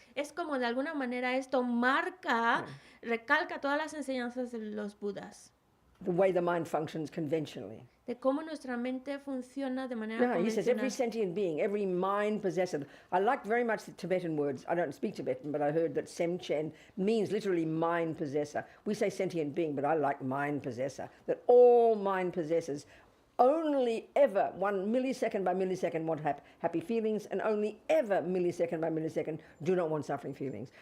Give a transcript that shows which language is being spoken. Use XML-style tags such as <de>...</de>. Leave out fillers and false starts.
<es>Es como de alguna manera esto marca, recalca todas las enseñanzas de los Budas.</es> <en>The way the mind functions conventionally.</en> <es>De cómo nuestra mente funciona de manera</es> <en>No, he says every</en> <es>convencional.</es> <en>sentient being, every mind possessor. I like very much the Tibetan words. I don't speak Tibetan, but I heard that Semchen means literally mind possessor. We say sentient being, but I like mind possessor. That all mind possessors only ever 1 millisecond by millisecond want happy feelings, and only ever millisecond by millisecond do not want suffering feelings.</en>